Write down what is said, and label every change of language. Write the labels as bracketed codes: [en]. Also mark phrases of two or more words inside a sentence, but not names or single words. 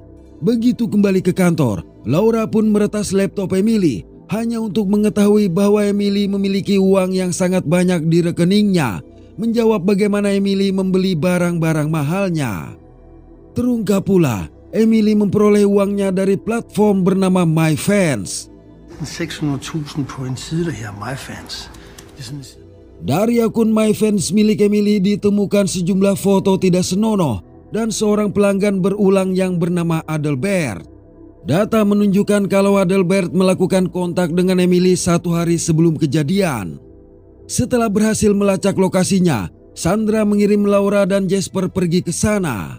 [id] Begitu kembali ke kantor, Laura pun meretas laptop Emily hanya untuk mengetahui bahwa Emily memiliki uang yang sangat banyak di rekeningnya, menjawab bagaimana Emily membeli barang-barang mahalnya. Terungkap pula, Emily memperoleh uangnya dari platform bernama MyFans. [da] 600.000 på en side, der her MyFans. [id] Dari akun MyFans milik Emily ditemukan sejumlah foto tidak senonoh dan seorang pelanggan berulang yang bernama Adelbert. Data menunjukkan kalau Adelbert melakukan kontak dengan Emily 1 hari sebelum kejadian. Setelah berhasil melacak lokasinya, Sandra mengirim Laura dan Jasper pergi ke sana.